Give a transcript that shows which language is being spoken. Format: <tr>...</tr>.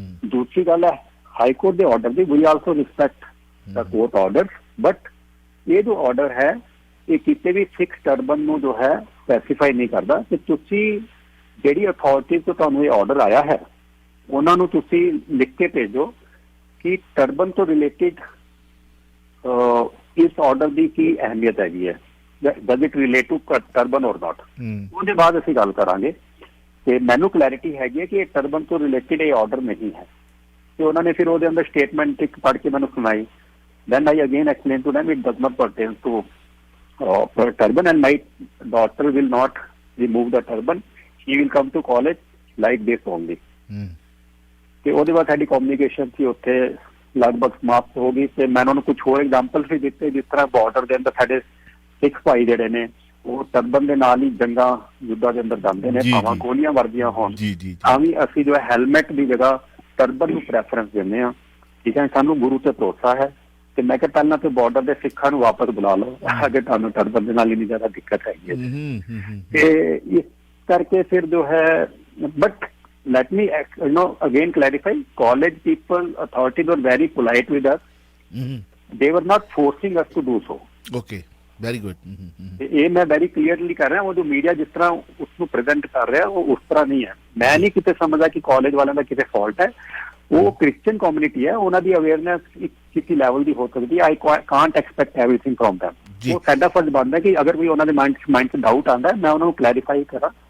<pa>ਦੂਸਰੀ ਗੱਲ ਹੈ ਹਾਈ ਕੋਰਟ ਦੇ order ਦੀ we also respect ਦਾ court order, but ਇਹ ਜੋ ਆਰਡਰ ਹੈ ਇਹ ਕਿਤੇ ਵੀ ਸਿੱਖ ਟਰਬਨ ਨੂੰ ਜੋ ਹੈ ਸਪੈਸੀਫਾਈ ਨਹੀਂ ਕਰਦਾ ਕਿ ਤੁਸੀਂ ਜਿਹੜੀ ਅਥਾਰਟੀ ਤੋਂ ਤੁਹਾਨੂੰ ਇਹ ਆਰਡਰ ਆਇਆ ਹੈ ਉਹਨਾਂ ਨੂੰ ਤੁਸੀਂ ਲਿਖ ਕੇ ਭੇਜੋ ਕਿ ਟਰਬਨ ਤੋਂ ਰਿਲੇਟਿਡ ਇਸ ਆਰਡਰ ਦੀ ਕੀ ਅਹਿਮੀਅਤ ਹੈਗੀ ਹੈ,</pa> <en>does it relate to turban or not?</en> <pa>ਉਹਦੇ ਬਾਅਦ ਅਸੀਂ ਗੱਲ ਕਰਾਂਗੇ। ਤੇ ਮੈਨੂੰ ਕਲੈਰਿਟੀ ਹੈਗੀ ਹੈ ਕਿ ਇਹ ਟਰਬਨ ਤੋਂ ਰਿਲੇਟਿਡ ਇਹ ਆਰਡਰ ਨਹੀਂ ਹੈ। ਤੇ ਉਹਨਾਂ ਨੇ ਫਿਰ ਉਹਦੇ ਅੰਦਰ ਸਟੇਟਮੈਂਟ ਇੱਕ ਪੜ੍ਹ ਕੇ ਮੈਨੂੰ ਸੁਣਾਈ।</pa> <en>then I again explained to them it does not pertain to turban and my daughter will not remove the turban, she will come to college like this only।</en> <pa>ਤੇ ਉਹਦੇ ਬਾਅਦ ਸਾਡੀ ਕਮਿਊਨੀਕੇਸ਼ਨ ਸੀ ਉੱਥੇ ਲਗਭਗ ਸਮਾਪਤ ਹੋ ਗਈ। ਤੇ ਮੈਂ ਉਹਨਾਂ ਨੂੰ ਕੁਝ ਹੋਰ ਐਗਜ਼ਾਮਪਲ ਵੀ ਦਿੱਤੇ, ਜਿਸ ਤਰ੍ਹਾਂ ਬਾਰਡਰ ਦੇ ਅੰਦਰ ਸਾਡੇ ਸਿੱਖ ਭਾਈ ਜਿਹੜੇ ਨੇ ਉਹ ਟਰਬਨ ਦੇ ਨਾਲ ਹੀ ਜੰਗਾਂ ਯੁੱਧਾਂ ਦੇ ਅੰਦਰ ਜਾਂਦੇ ਨੇ, ਭਾਵਾਂ ਗੋਲੀਆਂ ਵਰਦੀਆਂ ਹੋਣ, ਤਾਂ ਵੀ ਅਸੀਂ ਜੋ ਹੈ ਹੈਲਮਟ ਦੀ ਜਗ੍ਹਾ ਟਰਬਨ ਨੂੰ ਪ੍ਰੈਫਰੈਂਸ ਦਿੰਦੇ ਹਾਂ। ਠੀਕ ਹੈ, ਸਾਨੂੰ ਗੁਰੂ ਤੇ ਭਰੋਸਾ ਹੈ। ਤੇ ਮੈਂ ਕਿਹਾ ਪਹਿਲਾਂ ਤੇ ਬਾਰਡਰ ਦੇ ਸਿੱਖਾਂ ਨੂੰ ਵਾਪਸ ਬੁਲਾ ਲਓ ਅਗਰ ਤੁਹਾਨੂੰ ਟਰਬਨ ਦੇ ਨਾਲ ਇੰਨੀ ਜ਼ਿਆਦਾ ਦਿੱਕਤ ਹੈਗੀ ਹੈ। ਤੇ ਇਸ ਕਰਕੇ ਫਿਰ ਜੋ ਹੈ but</pa> <en>let me again clarify, college people, authorities were very polite with us. They were not forcing us to do so. Okay. Very good.</en> <pa>ਤੇ ਇਹ ਮੈਂ ਵੈਰੀ ਕਲੀਅਰਲੀ ਕਰ ਰਿਹਾ, ਉਹ ਜੋ ਮੀਡੀਆ ਜਿਸ ਤਰ੍ਹਾਂ ਉਸਨੂੰ ਪ੍ਰੈਜ਼ੈਂਟ ਕਰ ਰਿਹਾ ਉਹ ਉਸ ਤਰ੍ਹਾਂ ਨਹੀਂ ਹੈ। ਮੈਂ ਨਹੀਂ ਕਿਤੇ ਸਮਝਦਾ ਕਿ ਕਾਲਜ ਵਾਲਿਆਂ ਦਾ ਕਿਤੇ ਫਾਲਟ ਹੈ। ਉਹ ਕ੍ਰਿਸਚੀਅਨ ਕਮਿਊਨਿਟੀ ਹੈ, ਉਹਨਾਂ ਦੀ ਅਵੇਅਰਨੈਸ ਕਿਸੇ ਲੈਵਲ ਦੀ ਹੋ ਸਕਦੀ ਹੈ।</pa> <en>I can't expect everything from them.</en> <pa>ਉਹ ਸਾਡਾ ਫਰਜ਼ ਬਣਦਾ ਕਿ ਅਗਰ ਕੋਈ ਉਹਨਾਂ ਦੇ ਮਾਈਂਡ 'ਚ ਡਾਊਟ ਆਉਂਦਾ ਮੈਂ ਉਹਨਾਂ ਨੂੰ ਕਲੈਰੀਫਾਈ ਕਰਾਂ।</pa>